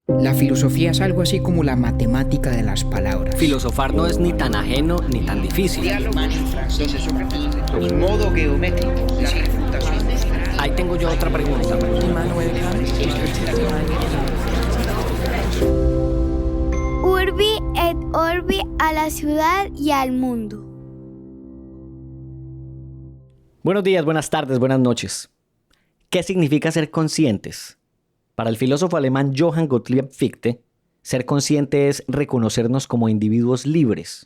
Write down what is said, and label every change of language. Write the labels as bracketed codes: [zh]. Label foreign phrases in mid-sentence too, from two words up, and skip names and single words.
[es] La filosofía es algo así como la matemática de las palabras. Filosofar no es ni tan ajeno ni tan difícil. Los modos geométricos, la refutación. Ahí tengo yo otra pregunta. [la] Urbi et Orbi, [es] a la ciudad y al mundo. Buenos días, buenas tardes, buenas noches. ¿Qué significa ser conscientes? Para el filósofo alemán Johann Gottlieb Fichte, ser consciente es reconocernos como individuos libres.